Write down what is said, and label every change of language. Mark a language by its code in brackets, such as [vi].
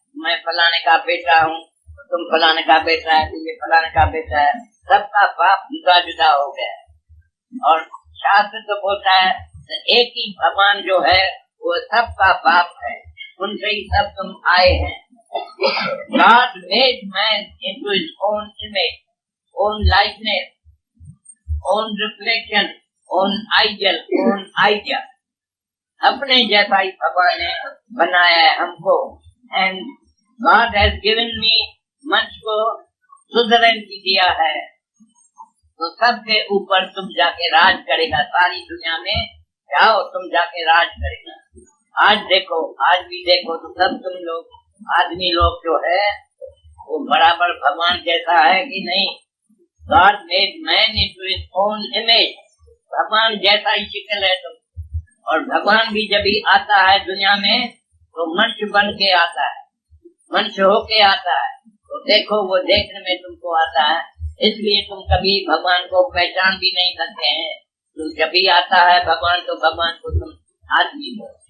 [hi] मैं फलाने का बेटा हूँ, तुम फलाने का बेटा है, तुम फलाने का बेटा है। सबका बाप जुदा जुदा हो गया। और शास्त्र तो बोलता है एक ही भगवान जो है वो सबका बाप है, उनसे ही सब तुम आए हैं। [en] God made man into his own image, own likeness, own reflection, own ideal, own idea. [hi] अपने जैसा ही भगवान ने बनाया है हमको। [en] And God has given me, [hi] मनुष्य को सुधरन दिया है, तो सबके ऊपर तुम जाके राज करेगा। सारी दुनिया में जाओ, तुम जाके राज करेगा। आज देखो, आज भी देखो तो सब तुम लोग आदमी लोग जो है वो बराबर भगवान जैसा है कि नहीं? [en] God made man into his own image, [hi] भगवान जैसा ही शिकल है तुम। और भगवान भी जब ही आता है दुनिया में तो मनुष्य बन के आता है, मनुष्य होके आता है। तो देखो वो देखने में तुमको आता है, इसलिए तुम कभी भगवान को पहचान भी नहीं सकते हैं। तो जब भी आता है भगवान तो भगवान को तुम आदमी हो।